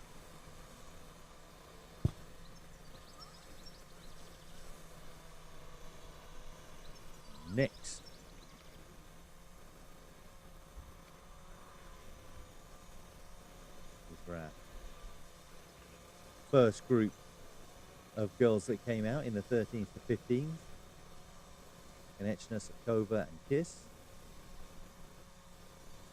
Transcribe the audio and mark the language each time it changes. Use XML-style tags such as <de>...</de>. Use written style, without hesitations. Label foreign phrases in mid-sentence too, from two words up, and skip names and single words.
<en>Next, for our first group of girls that came out in the 13s to 15s. Konechna, Sakova and Kiss.</en>